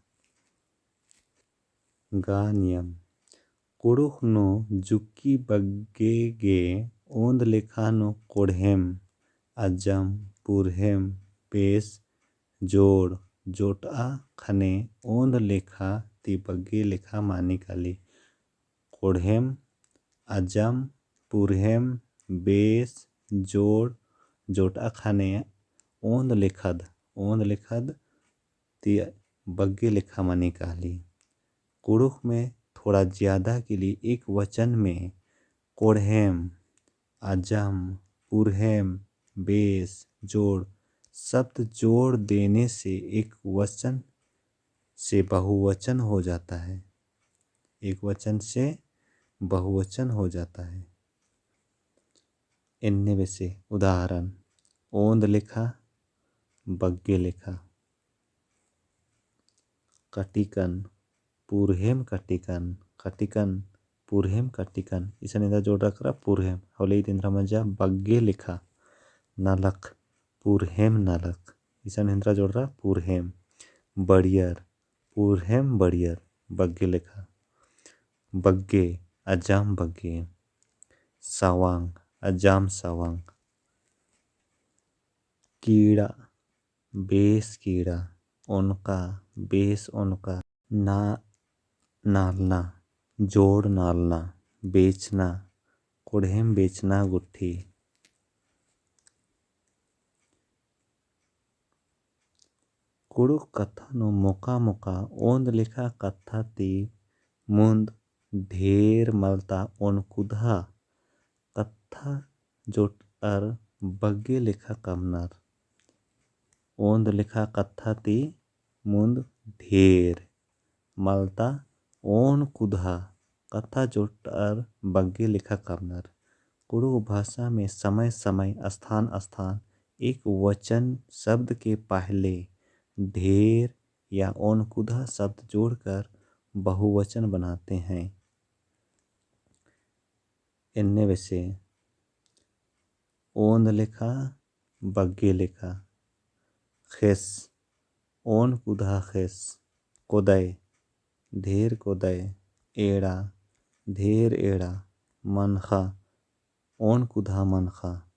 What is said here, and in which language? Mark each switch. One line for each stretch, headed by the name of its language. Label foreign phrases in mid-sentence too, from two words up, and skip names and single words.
Kurukh: गा नियम कुड़ुख नो जुक्की बग्गे गे ओंद लेखानो कोढ़ेम अजम पुरहेम पेश जोड़ जोटा खने ओंद लेखा ती बग्गे लेखा मानी काली। कोढ़ेम अजम पुरहेम बेस जोड़ जोटा खने ओंद लेखद ती बग्गे लेखा मानी काली।
Hindi: कुड़ुख में थोड़ा ज़्यादा के लिए एक वचन में
Kurukh: कोढ़ेम अजम पुरहेम बेस जोड़
Hindi: शब्द जोड़ देने से एक वचन से बहुवचन हो जाता है। एक वचन से बहुवचन हो जाता है। इनने में से उदाहरण
Kurukh: ओंद लिखा बग्गे लिखा। कटिकन पुरहेम कटिकन कटिकन पुरहेम कटिकन इसन इंद्रा जोड़ रखरा पुरहेम हौले इंद्रा मजा बग्गे लिखा। नलक पुरहेम नलक इसन इंद्रा जोड़ रहा पुरहेम। बड़ियर पुरहेम बड़ियर बग्गे लिखा। बग्गे अजाम बग्गे। सवांग अजाम सवांग। कीड़ा बेस कीड़ा उनका बेस उनका। ना नालना जोड़ नालना बेचना कोढ़ेम बेचना गुट्ठी। कुड़ुख कथा नो मोका मोका ओंद लिखा कथा ती मुंद ढेर मलता ओनकुधा कथा जोट अर बग्गे लिखा कमनर। ओंद लिखा कथा ती मुंद ढेर मलता ओन कुधा कथा जोट अर बग्गे लिखा कमनर।
Hindi: कुड़ुख भाषा में समय समय स्थान स्थान एक वचन शब्द के पहले ढेर या ओनकुधा शब्द जोड़कर बहुवचन बनाते हैं। इनमें से
Kurukh: ओंद लेखा बग्गे लेखा। खेस ओन कुधा खेस। कोदय ढेर कोदय। एड़ा ढेर एड़ा। मनखा ओन कुधा मनखा।